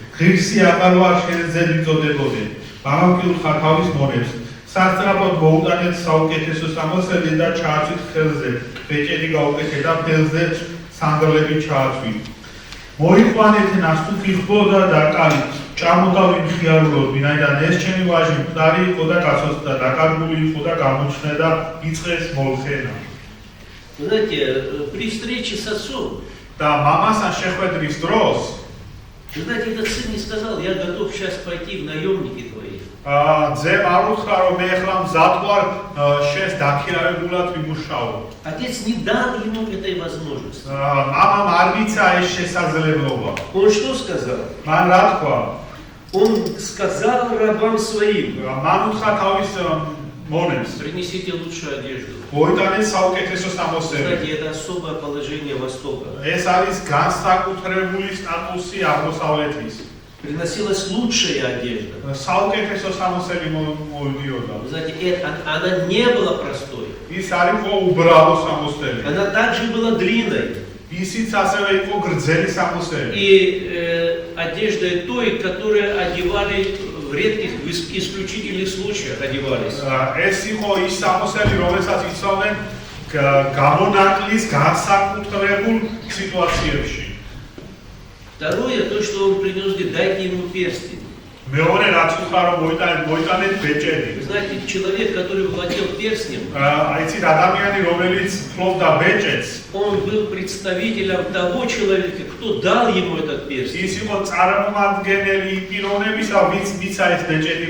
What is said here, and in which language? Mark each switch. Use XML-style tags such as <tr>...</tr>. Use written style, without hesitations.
<ka>ღირსი აღარ ვარ შენზე ვიწოდებოდე. მამამ კი უთხრა თავის მონებს, სასწრაფოდ მოუტანეთ საუკეთესო სამოსელი და ჩააწვით ხელზე, ბეჭედი გაუკეთეთ და ფელზე სანგრლები ჩააწვით. მოიყვანეთ ნასტუთი ხბო და დაკალით, ჭამოდავით ხიარულოდ, ვინაიდან ეს ჩემი ვაჟი მკვდარი იყო და გაცოცხლდა, დაკარგული იყო და გამოჩნდა და იწყეს მოლხენა.</ka> <ru>Знаете, при встрече с отцом,</ru> <ka>და მამასთან შეხვედრის დროს,</ka> <ru>вы знаете, этот сын не сказал, я готов сейчас пойти в наемники твои.</ru> <ka>ძემ არ უთხრა რომ მე ახლა მზად ვარ შენს დაქირავებულად ვიმუშაო.</ka> <ru>Отец не дал ему этой возможности.</ru> <ka>მამამ არ მიცა ეს შესაძლებლობა.</ka> <ru>Он что сказал?</ru> <ka>მან რა თქვა?</ka> <ru>Он сказал рабам своим:</ru> <ka>მან უთხრა თავის მონებს</ka> <ru>принесите лучшую одежду.</ru> <ka>მოიტანეთ საუკეთესო სამოსელი.</ka> <ru>Знаете, это особое положение Востока.</ru> <ka>ეს არის განსაკუთრებული სტატუსი აღმოსავლეთის.</ka> <ru>Приносилась лучшая одежда.</ru> <ka>საუკეთესო სამოსელი მოვიდიოდა.</ka> <ru>Вы знаете, она не была простой.</ru> <ka>ის არ იყო უბრალო სამოსელი.</ka> <ru>Она также была длинной.</ru> <ka>ისიც ასევე იყო გრძელი სამოსელი.</ka> <ru>И одеждой той, которую одевали в редких, в исключительных случаях одевались.</ru> <ka>ეს იყო ის სამოსელი, რომელსაც იცავდნენ გამონაკლის განსაკუთრებულ სიტუაციებში.</ka> <ru>Второе, то, что он принес, дайте ему перстень.</ru> <ka>მეორე რაც უთხრა რომ მოიტანეთ ბეჭედი.</ka> <ru>Вы знаете, человек, который владел перстнем,</ru> <ka>აიცით ადამიანი რომელიც ფლობდა ბეჭედს,</ka> <ru>он был представителем того человека, кто дал ему этот перстень.</ru> <ka>ის იყო წარმომადგენელი პიროვნებისა, ვინც მიცა ეს ბეჭედი</ka>